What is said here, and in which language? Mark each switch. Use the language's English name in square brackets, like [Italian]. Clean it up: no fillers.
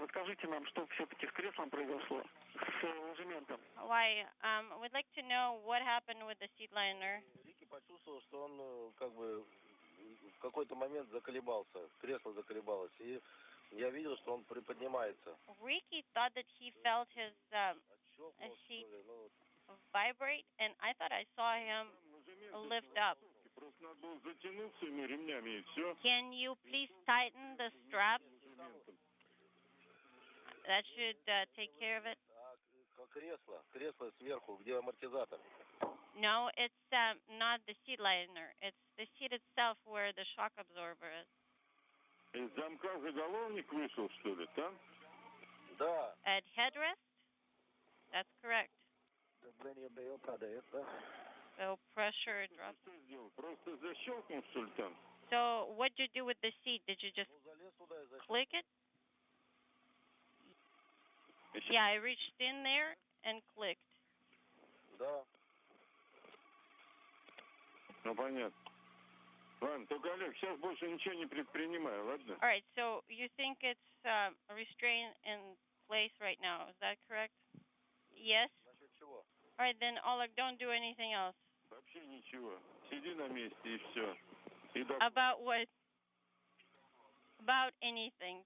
[Russian] Расскажите нам, что все-таки с креслом произошло, с ложементом. [English] Why? We'd like to know what happened with the seat liner. [Russian] Рики почувствовал, что он как бы в какой-то момент заколебался, кресло заколебалось, и я видел, что он приподнимается. [English] Ricky thought that he felt his seat vibrate, and I thought I saw him lift up. Can you please tighten the straps? That should take care of it. [Russian] Кресло сверху, где амортизатор. [English] No, it's not the seat liner. It's the seat itself where the shock absorber is. [Russian] Из замка заголовник вышел, что ли, там? Да. [English] At headrest? That's correct. [Russian] Давление падает, да? [English] So pressure drops. [Russian] Просто защелкнул, что ли, там? [English] So what did you do with the seat? Did you just click it? Yeah, I reached in there and clicked. [Russian] Да. Ну, понятно. Ладно, только, Олег, сейчас больше ничего не предпринимаю, ладно? [English] All right, so you think it's restrained in place right now, is that correct? Yes. All right, then, Oleg, don't do anything else. [Russian] Вообще ничего. Сиди на месте и все. [English] About what? About anything.